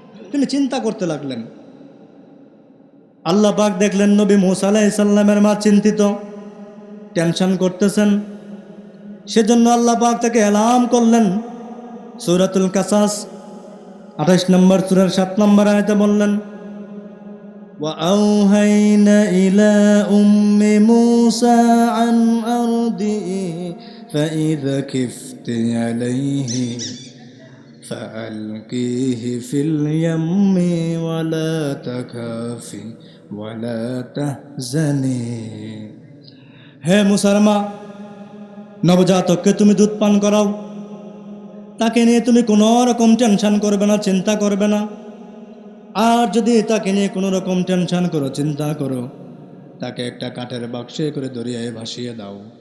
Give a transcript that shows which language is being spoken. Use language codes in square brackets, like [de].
[bn] তিনি চিন্তা করতে লাগলেন। আল্লাহ পাক দেখলেন নবী মূসা আলাইহিস সালামের মা চিন্তিত, টেনশন করতেছেন। সেজন্য আল্লাহ পাক তাকে এলাম করলেন। সূরাতুল কাসাস 28 নম্বর সূরার 7 নম্বর আয়াতে বললেন, [ar] وأوحينا إلى أم موسى عن أرضه فإذا خفت عليه فألقيه في اليم ولا تخافي ولا تحزني। [bn] হে মূসার মা, নবজাতককে তুমি দুধ পান করাও। তাকে নিয়ে তুমি কোনো রকম টেনশন করবে না, চিন্তা করবে না। আর যদি তাকে নিয়ে কোনো রকম টেনশন করো, চিন্তা করো, তাকে একটা কাঠের বাক্সে করে দরিয়ায় ভাসিয়ে দাও।